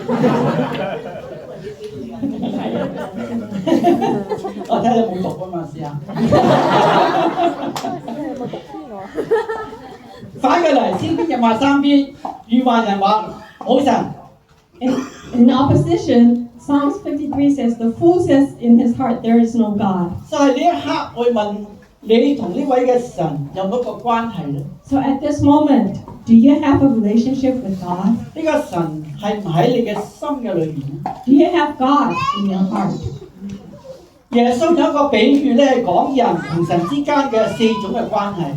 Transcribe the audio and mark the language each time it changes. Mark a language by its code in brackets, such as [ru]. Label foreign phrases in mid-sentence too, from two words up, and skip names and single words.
[yue] 我睇你冇讀啊嘛，試下。反過嚟，詩篇23篇，愚頑人話冇神。 [en] In opposition, Psalms 53 says, the fool says in his heart, there is no God. [yue] 就係呢一刻，我問你同呢位嘅神有冇一個關係咧？ [en] So at this moment, do you have a relationship with God? [yue] 呢個神係唔喺你嘅心嘅裏面？ [en] Do you have God in your heart? [yue] 耶穌有一個比喻咧，係講人同神之間嘅4種嘅關係。